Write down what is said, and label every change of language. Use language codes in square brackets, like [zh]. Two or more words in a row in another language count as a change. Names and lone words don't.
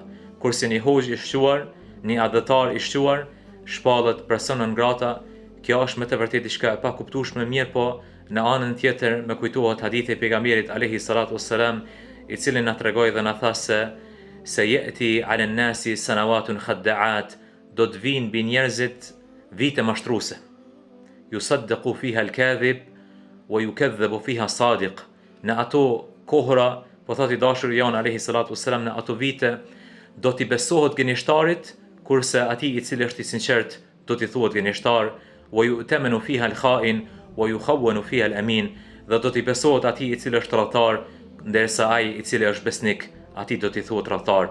[sq] Kurse një hoxh i shquar, një adhëtar i shquar, shpallet persona [la] non grata, [sq] kjo është me të vërtetë diçka e pakuptueshme, mirë po në anën tjetër më kujtohet hadithi i pejgamberit [ar] عليه الصلاة والسلام, [sq] i cili na tregoi dhe na tha se [ar] يأتي على الناس سنوات خداعات, [sq] do të vinë mbi njerëzit vite mashtruese. [ar] يصدق فيها الكاذب ويكذب فيها الصادق. [sq] Në ato kohra, po thot i dashuri jon [ar] عليه الصلاة والسلام, [sq] në ato vite do t'i besohet gënjeshtarit, kurse atij i cili është i sinqert do t'i thuhet gënjeshtar, [ar] ويؤتمن فيها الخائن ويخون فيها الأمين, [sq] dhe do t'i besohet atij i cili është tradhtar, ndërsa ai i cili është besnik, atij do t'i thuhet tradhtar.